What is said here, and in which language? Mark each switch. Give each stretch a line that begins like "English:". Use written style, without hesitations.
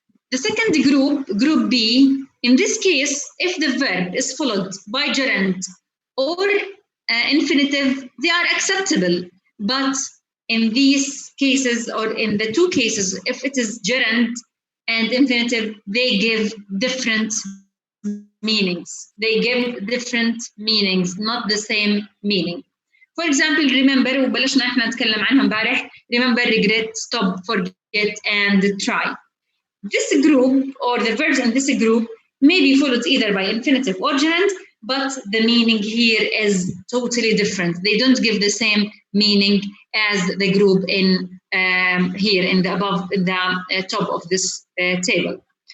English: The second group B, in this case, if the verb is followed by gerund or infinitive, they are acceptable. But in these cases, or in the two cases, if it is gerund and infinitive, they give different meanings. They give different meanings, not the same meaning. For example, remember,
Arabic: وبلشنا احنا نتكلم عنها امبارح.
English: Remember, regret, stop, forget, and try. This group, or the verbs in this group, may be followed either by infinitive or gerund, but the meaning here is totally different. They don't give the same meaning as the group in here in the above, in the top of this table.